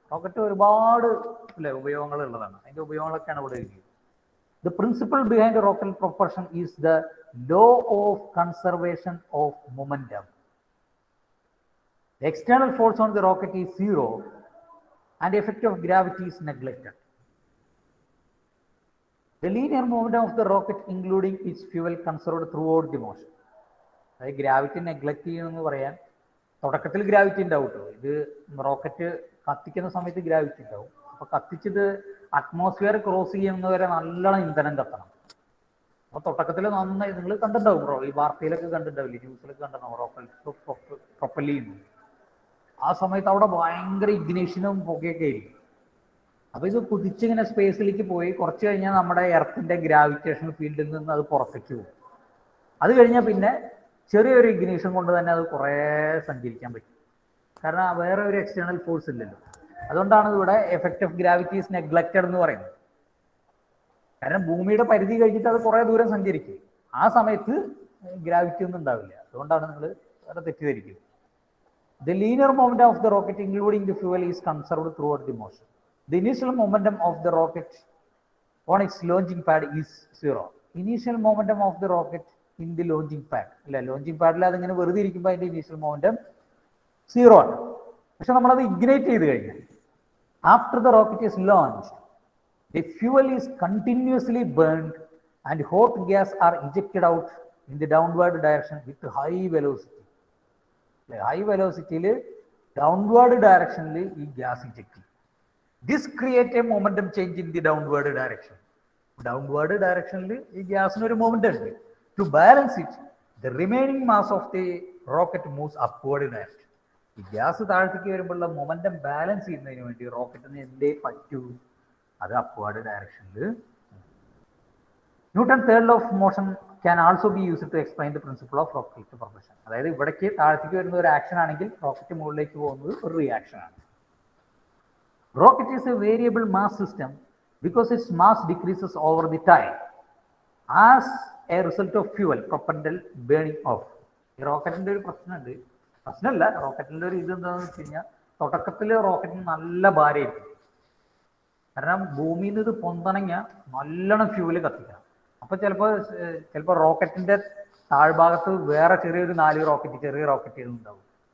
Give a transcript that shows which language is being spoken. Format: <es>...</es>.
<ml>Rocket ഒരുപാട് ഉപയോഗങ്ങൾ ഉള്ളതാണ്. അതിൻ്റെ ഉപയോഗങ്ങളൊക്കെയാണ് ഇവിടെ എഴുതിയത്.</ml> <en>The principle behind rocket propulsion is the law of conservation of momentum. The external force on the rocket is zero and effect of gravity is neglected. The linear momentum of the rocket including its fuel conserved throughout the motion.</en> <ml>അതായത് gravity neglect ചെയ്യുമെന്ന് പറയാൻ തുടക്കത്തിൽ gravity ഉണ്ടാവും കേട്ടോ. ഇത് rocket കത്തിക്കുന്ന സമയത്ത് gravity ഉണ്ടാവും. അപ്പോൾ കത്തിച്ചത് അറ്റ്മോസ്ഫിയർ ക്രോസ് ചെയ്യുന്നവരെ നല്ലോണം ഇന്ധനം കത്തണം. അപ്പോൾ തുടക്കത്തിൽ നന്നായി നിങ്ങൾ കണ്ടിട്ടുണ്ടാവും, ഈ വാർത്തയിലൊക്കെ കണ്ടിട്ടുണ്ടാവില്ലേ, ന്യൂസിലൊക്കെ കണ്ടിട്ടുണ്ടാവും റോക്കറ്റ് പ്രൊപ്പൽ ചെയ്യുന്നു. ആ സമയത്ത് അവിടെ ഭയങ്കര ഇഗ്നേഷനും പുകയൊക്കെ ആയിരിക്കും. അപ്പോൾ ഇത് കുതിച്ചിങ്ങനെ സ്പേസിലേക്ക് പോയി കുറച്ച് കഴിഞ്ഞാൽ നമ്മുടെ എർത്തിൻ്റെ ഗ്രാവിറ്റേഷൻ ഫീൽഡിൽ നിന്ന് അത് പുറത്തേക്ക് പോകും. അത് കഴിഞ്ഞാൽ പിന്നെ ചെറിയൊരു ഇഗ്നീഷൻ കൊണ്ട് തന്നെ അത് കുറേ സഞ്ചരിക്കാൻ പറ്റും. കാരണം വേറെ ഒരു എക്സ്റ്റേണൽ ഫോഴ്സ് ഇല്ലല്ലോ. അതുകൊണ്ടാണ് ഇവിടെ</ml> <en>effect of gravity is neglected</en> <ml>എന്ന് പറയുന്നത്. കാരണം ഭൂമിയുടെ പരിധി കഴിഞ്ഞിട്ട് അത് കുറേ ദൂരം സഞ്ചരിക്കും. ആ സമയത്ത് ഗ്രാവിറ്റി ഒന്നും ഉണ്ടാവില്ല. അതുകൊണ്ടാണ് നിങ്ങൾ വേറെ തെറ്റിദ്ധരിക്കുന്നത്.</ml> <en>The linear momentum of the rocket including the fuel is conserved throughout the motion. The initial momentum of the rocket on its launching pad is zero. Initial momentum of the rocket in the launching pad.</en> <ml>അല്ല, launching പാഡിൽ അതിങ്ങനെ വെറുതെ ഇരിക്കുമ്പോൾ അതിൻ്റെ initial momentum zero ആണ്. പക്ഷെ നമ്മളത് ignite ചെയ്ത് കഴിഞ്ഞാൽ</ml> <en>After the rocket is launched the fuel is continuously burned and hot gas are ejected out in the downward direction with high velocity. High വെലോസിറ്റിയിൽ</en> <ml>downward ഡയറക്ഷനിൽ ഈ ഗ്യാസ് ഇഞ്ചെക്ട് ചെയ്യും.</ml> <en>This create a momentum change in the downward direction.</en> <ml>Downward ഡയറക്ഷനിൽ ഈ ഗ്യാസിന് ഒരു momentum ഉണ്ട്.</ml> <en>To balance it, the remaining mass of the rocket moves upward direction.</en> <ml>ഈ gas താഴത്തേക്ക് വരുമ്പോഴുള്ള മൊമെന്റം ബാലൻസ് ചെയ്യുന്നതിന് വേണ്ടി റോക്കറ്റിന് എന്തേ പറ്റൂ? അത് അപ്വേർഡ് ഡയറക്ഷനിൽ.</ml> <en>Newton third law of motion can also be used to explain the principle of rocket propulsion.</en> <ml>അതായത് ഇവിടേക്ക് താഴത്തേക്ക് വരുന്ന ഒരു ആക്ഷൻ ആണെങ്കിൽ റോക്കറ്റ് മുകളിലേക്ക് പോകുന്നത് ഒരു റിയാക്ഷൻ ആണ്.</ml> <en>Rocket is a variable mass system because its mass decreases over the time as a result of fuel propellant burning off.</en> <ml>ഈ റോക്കറ്റിന്റെ ഒരു പ്രശ്നമുണ്ട്, പ്രശ്നമല്ല, റോക്കറ്റിന്റെ ഒരു ഇത് എന്താണെന്ന് വെച്ച് കഴിഞ്ഞാൽ തുടക്കത്തിൽ റോക്കറ്റിന് നല്ല ഭാരമായിരിക്കും. കാരണം ഭൂമിയിൽ നിന്ന് ഇത് പൊന്തണമെങ്കിൽ നല്ലോണം ഫ്യൂവല് കത്തിക്കണം. അപ്പൊ ചിലപ്പോൾ റോക്കറ്റിന്റെ താഴ്ഭാഗത്ത് വേറെ ചെറിയൊരു 4 ചെറിയ റോക്കറ്റുകൾ ഉണ്ടാവും.</ml>